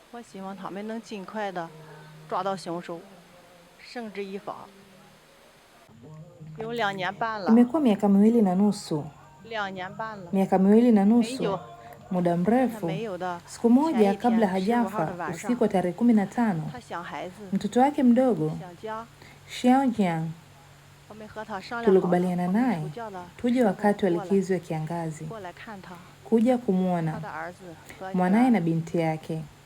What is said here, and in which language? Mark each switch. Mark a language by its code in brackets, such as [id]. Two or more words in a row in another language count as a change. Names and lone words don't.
[zh] 我希望他们能尽快的抓到凶手，绳之以法。有2年半了。 [sw] Imekuwa miaka 2.5. [zh] 2 年半了。 [sw] Miaka 2.5, muda mrefu. Siku moja kabla hajafa, usiku wa tarehe 15, mtoto wake mdogo Xiaojiang tulikubaliana naye tuje wakati wa likizo ya kiangazi kuja kumwona mwanaye na binti yake.